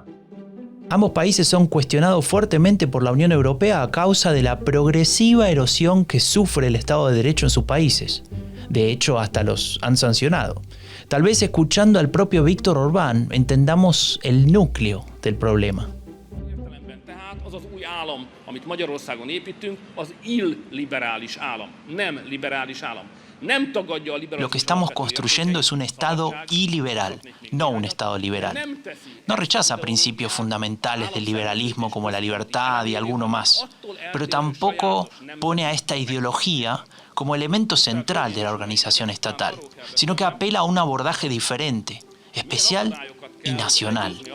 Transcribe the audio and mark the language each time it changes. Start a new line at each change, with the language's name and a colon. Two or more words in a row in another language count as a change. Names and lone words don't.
Spanish: Ambos países son cuestionados fuertemente por la Unión Europea a causa de la progresiva erosión que sufre el Estado de Derecho en sus países. De hecho, hasta los han sancionado. Tal vez escuchando al propio Viktor Orbán entendamos el núcleo del problema.
Hungarian: Az az új állam, amit Magyarországon építünk, az illiberális állam, nem liberális állam. Nem tagadja a liberalizmus.
Spanish: Lo que estamos construyendo es un Estado iliberal, no un Estado liberal. No rechaza principios fundamentales del liberalismo como la libertad y alguno más, pero tampoco pone a esta ideología como elemento central de la organización estatal, sino que apela a un abordaje diferente, especial y nacional.